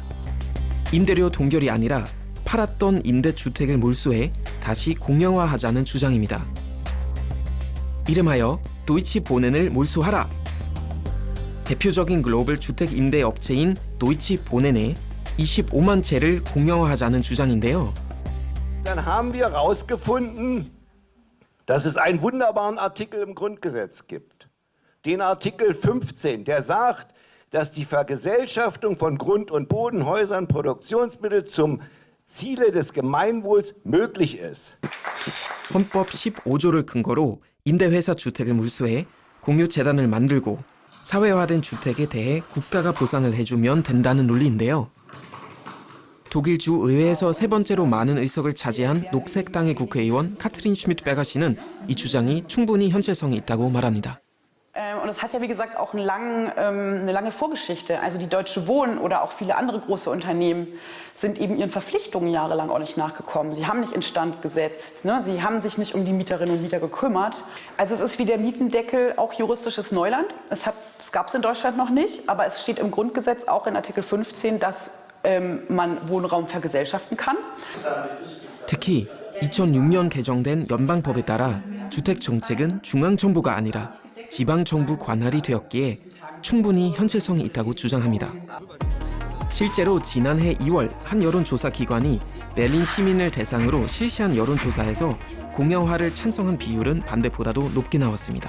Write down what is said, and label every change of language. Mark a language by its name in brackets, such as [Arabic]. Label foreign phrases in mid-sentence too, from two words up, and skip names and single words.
[Korean] 임대료 동결이 아니라 팔았던 임대주택을 몰수해 다시 공영화하자는 주장입니다. 이름하여 도이치보넨을 몰수하라! 대표적인 글로벌 주택 임대 업체인 도이치보넨의 25만 채를 공영화하자는 주장인데요. [German] Dann haben wir herausgefunden, dass es einen wunderbaren Artikel im Grundgesetz gibt. Den Artikel 15, der sagt, dass die Vergesellschaftung von Grund- und Bodenhäusern, Produktionsmittel zum Ziele des Gemeinwohls möglich ist. [Korean] 헌법 15조를 근거로 임대회사 주택을 몰수해 공유재단을 만들고 사회화된 주택에 대해 국가가 보상을 해주면 된다는 논리인데요. 독일 주 의회에서 3번째로 많은 의석을 차지한 녹색당의 국회의원 카트린 슈미트-베가 씨는 이 주장이 충분히 현실성이 있다고 말합니다. [German] Und es hat ja, wie gesagt, auch eine lange Vorgeschichte. Also die Deutsche Wohnen oder auch viele andere große Unternehmen sind eben ihren Verpflichtungen jahrelang auch nicht nachgekommen. Sie haben nicht instand gesetzt, ne? Sie haben sich nicht um die Mieterinnen und Mieter gekümmert. Also es ist wie der Mietendeckel auch juristisches Neuland. Das gab es in Deutschland noch nicht, aber es steht im Grundgesetz auch in Artikel 15, dass man Wohnraum vergesellschaften kann. [Korean] 특히 2006년 개정된 연방법에 따라 주택정책은 중앙정부가 아니라 지방정부 관할이 되었기에 충분히 현실성이 있다고 주장합니다. 실제로 지난해 2월 한 여론조사 기관이 베를린 시민을 대상으로 실시한 여론조사에서 공영화를 찬성한 비율은 반대보다도 높게 나왔습니다.